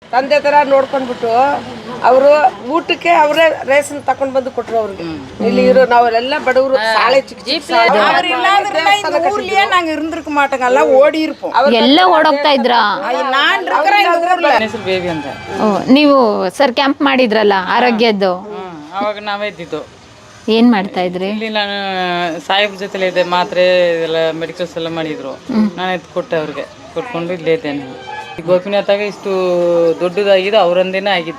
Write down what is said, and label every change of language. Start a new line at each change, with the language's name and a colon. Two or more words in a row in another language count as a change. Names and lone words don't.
Kannada: ತಂದೆ ತರ ನೋಡ್ಕೊಂಡ್ಬಿಟ್ಟು ಅವರು ಊಟಕ್ಕೆ ಅವರೇ ರೇಷನ್ ತಕೊಂಡ್ ಬಂದು ಕೊಟ್ರು ಅವ್ರಿಗೆ. ಇಲ್ಲಿ ಇರೋ ನಾವೆಲ್ಲ ಬಡವರು சாலை
Tamil: நாங்க இருந்திருக்க மாட்டோங்கல்ல ஓடி இருப்போம்.
Kannada: ಎಲ್ಲ ಓಡೋಗ್ತಾ ಇದ್ರಾ?
Tamil: நான் இருக்கிறேன் இந்த ஊர்ல.
Kannada: ಹೆಸರು ಬೇಬಿ ಅಂತ. ನೀವು ಸರ್ ಕ್ಯಾಂಪ್ ಮಾಡಿದ್ರಲ್ಲ ಆರೋಗ್ಯದ್ದು, ಅವಾಗ ನಾವೇ ಇದ್ದಿದ್ದು. ಏನ್ ಮಾಡ್ತಾ ಇದ್ರಿ? ಇಲ್ಲಿ ನಾನು ಸಾಹೇಬ್ರ ಜೊತೆಲೆ ಇದ್ದೆ, ಮಾತ್ರೆ ಇದೆಲ್ಲ ಮೆಡಿಕಲ್ಸ್ ಎಲ್ಲ ಮಾಡಿದ್ರು. ನಾನು ಎತ್ತು ಕೊಟ್ಟೆ ಅವ್ರಿಗೆ, ಕೊಟ್ಕೊಂಡು ಇಲ್ಲೇ ಇದ್ದೇನೆ. ಈ ಗೋಪಿನಾಥಾಗ ಇಷ್ಟು ದೊಡ್ಡದಾಗಿದೆ ಅವರಂದೇನೆ ಆಗಿದ್ದು.